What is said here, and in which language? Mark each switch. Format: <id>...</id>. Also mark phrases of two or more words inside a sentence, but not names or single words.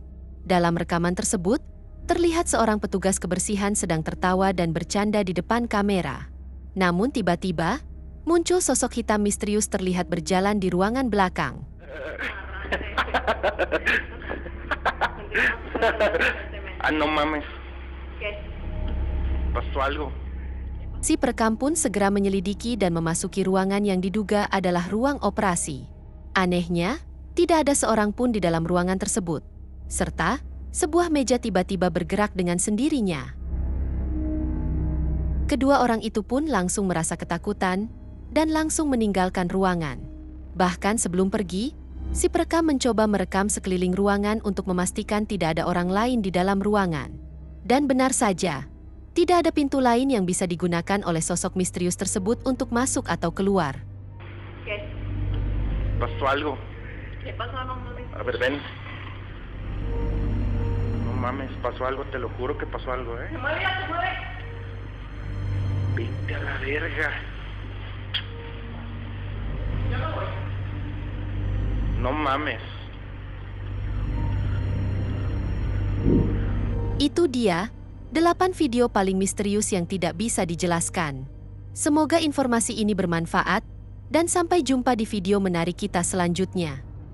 <id>Dalam rekaman tersebut, terlihat seorang petugas kebersihan sedang tertawa dan bercanda di depan kamera. Namun tiba-tiba, muncul sosok hitam misterius terlihat berjalan di ruangan belakang.</id> <es>No mames. Pasó algo.</es> <id>Si perekam pun segera menyelidiki dan memasuki ruangan yang diduga adalah ruang operasi. Anehnya, tidak ada seorang pun di dalam ruangan tersebut, serta sebuah meja tiba-tiba bergerak dengan sendirinya. Kedua orang itu pun langsung merasa ketakutan dan langsung meninggalkan ruangan. Bahkan sebelum pergi, si perekam mencoba merekam sekeliling ruangan untuk memastikan tidak ada orang lain di dalam ruangan. Dan benar saja, tidak ada pintu lain yang bisa digunakan oleh sosok misterius tersebut untuk masuk atau keluar.</id> <es>Pasó algo. ¿Qué pasó? No mames. A ver, ven. No mames, pasó algo, te lo juro que pasó algo, Se mueve, ya se mueve. Vete a la verga. Yo no voy. No mames.</es> <id>Itu dia 8 video paling misterius yang tidak bisa dijelaskan. Semoga informasi ini bermanfaat, dan sampai jumpa di video menarik kita selanjutnya.</id>